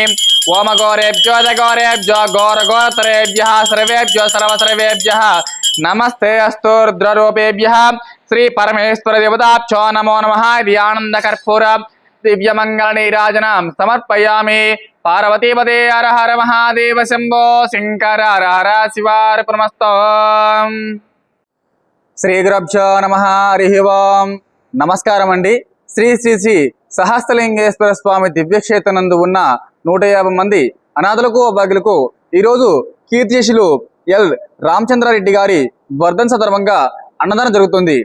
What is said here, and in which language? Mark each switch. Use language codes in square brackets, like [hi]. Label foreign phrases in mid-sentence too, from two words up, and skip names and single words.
[sa] ओम गौरेभ्यो गौरेभ्यो गौरगोत्रेभ्यः सर्वेभ्यो सर्वसर्वेभ्यः नमस्ते अस्तु। रुद्ररूपेभ्यः श्री परमेश्वर देवताभ्यो नमो नमः। आनंद कर्पूर दिव्य मंगल नीराजनां समर्पयामि। पार्वती पदे हर हर महादेव शंभो शंकर हर हर शिवार्पणमस्तु। శ్రీ గురుభ్యో నమః హరిః ఓం। [te] నమస్కారం అండి। శ్రీ శ్రీ శ్రీ సహస్రలింగేశ్వర స్వామి దివ్యక్షేత్రనందు ఉన్న 150 మంది అనాథులకు అభాగ్యులకు ఈరోజు కీర్తిశేషులు ఎల్ రామచంద్రారెడ్డి గారి వర్ధన్ సందర్భంగా అన్నదానం జరుగుతుంది।